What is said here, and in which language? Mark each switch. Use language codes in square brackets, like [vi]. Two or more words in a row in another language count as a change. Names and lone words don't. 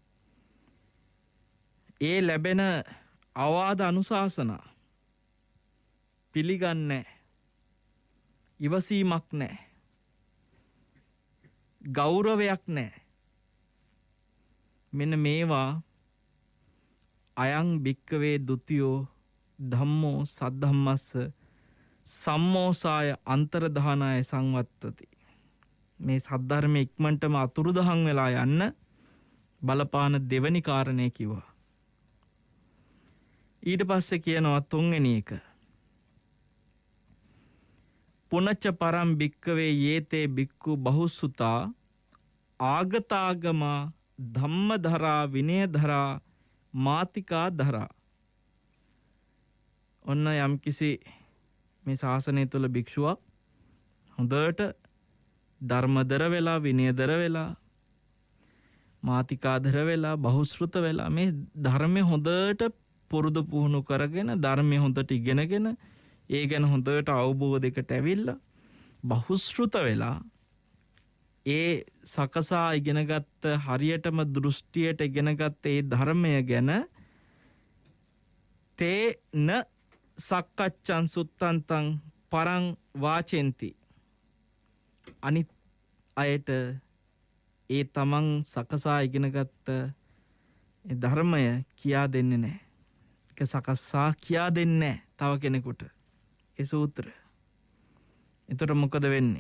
[si] ඒ ලැබෙන අවවාද අනුශාසනා පිළිගන්නේ ඉවසීමක් නැහැ. ගෞරවයක් නැහැ. මෙන්න මේවා [pi] අයං භික්කවේ ဒ ුතියෝ ධම්මෝ සද්ධම්මස්ස සම්මෝසාය අන්තරධානාය සංවත්තති. [si] මේ සද්ධර්මයේ ඉක්මනටම අතුරුදහන් වෙලා යන්න බලපාන දෙවනි කාරණේ කිව්වා. ඊට පස්සේ කියනවා තුන්වෙනි එක. [pi] පුනච්ච පරම් භික්කවේ යේතේ භික්ඛු බහුසුතා ආගතාගමා ධම්මධරා විනයධරා මාතිකා ධරා. [si] ඔන්න යම්කිසි මේ ශාසනය තුල භික්ෂුවක් හොඳට ධර්මදර වෙලා විනයදර වෙලා මාතිකාදර වෙලා බහුශ්‍රුත වෙලා මේ ධර්මයේ හොඳට පුරුදු පුහුණු කරගෙන ධර්මයේ හොඳට ඉගෙනගෙන ඒ ගැන හොඳට අවබෝධයකට ඇවිල්ලා බහුශ්‍රුත වෙලා ඒ සකසා ඉගෙනගත්ත හරියටම දෘෂ්ටියට ඉගෙනගත්ත ඒ ධර්මය ගැන [pi] තේන සක්කච්ඡං සුත්තන්තං පරං වාචෙන්ති. [si] අනිත් අයට ඒ තමන් සකසා ඉගෙනගත්ත ඒ ධර්මය කියා දෙන්නේ නැහැ. ඒක සකසා කියා දෙන්නේ නැහැ තව කෙනෙකුට. ඒ සූත්‍ර. එතකොට මොකද වෙන්නේ?